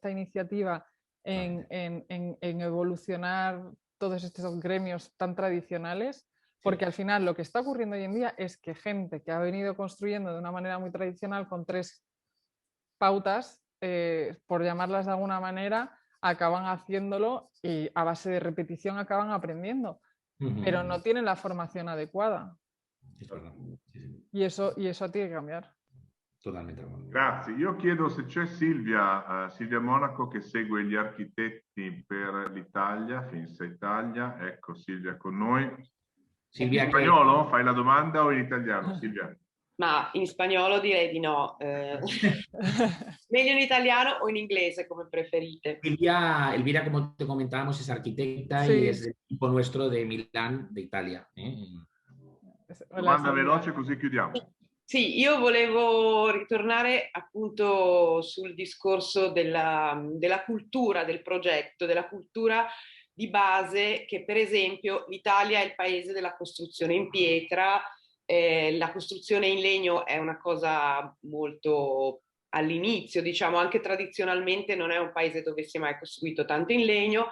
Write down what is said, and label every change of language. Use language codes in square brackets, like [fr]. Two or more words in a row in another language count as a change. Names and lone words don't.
[es] esta iniciativa en evolucionar todos estos gremios tan tradicionales, porque al final lo que está ocurriendo hoy en día es que gente que ha venido construyendo de una manera muy tradicional con 3 pautas, por llamarlas de alguna manera, acaban haciéndolo y a base de repetición acaban aprendiendo, pero no tienen la formación adecuada. Y eso tiene que cambiare. Totalmente. [it] Grazie. Io chiedo se c'è Silvia Monaco che segue gli architetti per l'Italia, Finsa Italia. Ecco Silvia con noi. Silvia, in spagnolo fai la domanda o in italiano, Silvia? Ma in spagnolo direi di no. Meglio in italiano o in inglese, come preferite. [es] Elvira, como te comentábamos, es arquitecta y es del equipo nuestro de Milán, de Italia. [it] Domanda veloce così chiudiamo. Sì, io volevo ritornare appunto sul discorso della cultura del progetto, della cultura di base, che per esempio l'Italia è il paese della costruzione in pietra, la costruzione in legno è una cosa molto all'inizio, diciamo, anche tradizionalmente non è un paese dove si è mai costruito tanto in legno.